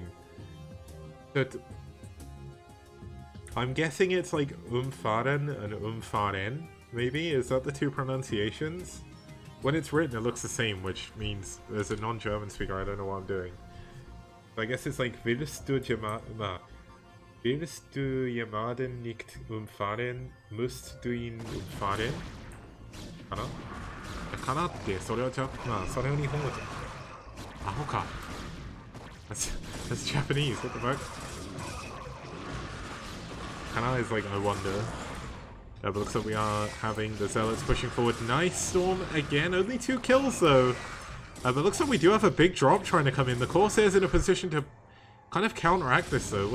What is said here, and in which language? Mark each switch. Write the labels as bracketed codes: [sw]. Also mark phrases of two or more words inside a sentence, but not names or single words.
[en] But I'm guessing it's like Umfaren and Umfaren, maybe? Is that the two pronunciations? When it's written, it looks the same, which means as a non-German speaker, I don't know what I'm doing. I guess it's like [de] Willst du jemanden nicht umfahren, musst du ihn umfahren? [ja] Kana? Kanaってそれはそれを日本語で。アホか。 [en] That's Japanese, what the fuck? Kana is like, I wonder. But looks like we are having the Zealots pushing forward. Nice Storm again, only 2 kills though. But looks like we do have a big drop trying to come in. The Corsair's in a position to kind of counteract this though.